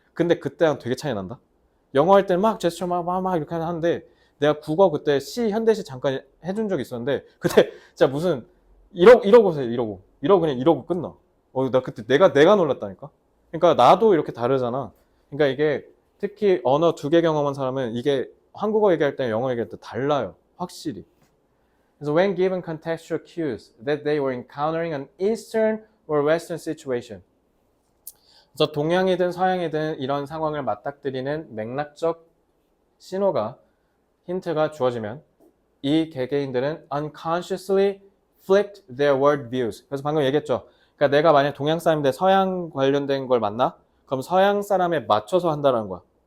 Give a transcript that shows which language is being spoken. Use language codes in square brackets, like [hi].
[ko] 근데 그때랑 되게 차이 난다. 영어 할 때는 막 제스처 막 이렇게 하는데 내가 국어 그때 현대시 잠깐 해준 적이 있었는데 그때 진짜 무슨 이러고 세, 이러고 그냥 이러고 끝나. 나 그때 내가 놀랐다니까. 그러니까 나도 이렇게 다르잖아. 그러니까 이게 특히 언어 두 개 경험한 사람은 이게 한국어 얘기할 때 영어 얘기할 때 달라요. 확실히. 그래서 [en] when given contextual cues that they were encountering an Eastern or Western situation. [ko] 그래서 동양이든 서양이든 이런 상황을 맞닥뜨리는 맥락적 신호가 힌트가 주어지면 이 개개인들은 [en] unconsciously flipped their world views. [ko] 그래서 방금 얘기했죠. 그러니까 내가 만약 동양 사람인데 서양 관련된 걸 만나? 그럼 서양 사람에 맞춰서 한다는 거야.